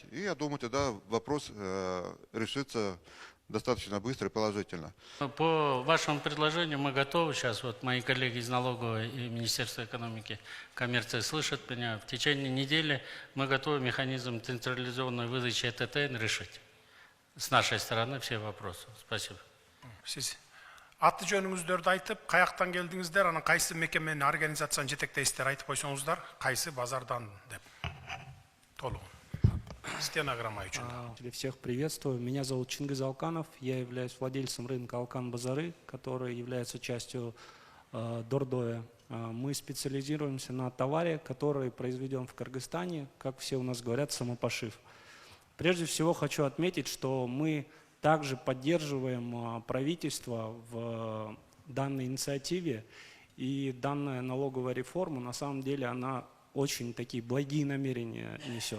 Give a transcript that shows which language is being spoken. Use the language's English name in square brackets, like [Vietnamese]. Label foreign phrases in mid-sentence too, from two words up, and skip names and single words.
[Russian] И я думаю, тогда вопрос решится достаточно быстро и положительно. По вашему предложению мы готовы сейчас, вот мои коллеги из налоговой и Министерства экономики, коммерции слышат меня, в течение недели мы готовы механизм централизованной выдачи ЭТТН решить. С нашей стороны все вопросы. Спасибо. [Kyrgyz] Сиз аты жөнүңүздөрдү айтып, каяктан келдиңиздер, анан кайсы мекемени, организацияны жетектейсиздер айтып койсоңуздар, кайсы базардан деп. Толугун. Стенограмма үчүн. [Russian] Всех приветствую. Меня зовут Чингиз Алканов. Я являюсь владельцем рынка Алкан-Базары, который является частью Дордоя. Мы специализируемся на товаре, который произведен в Кыргызстане, как все у нас говорят, самопошив. Прежде всего хочу отметить, что мы также поддерживаем правительство в данной инициативе, и данная налоговая реформа, на самом деле, она очень такие благие намерения несет.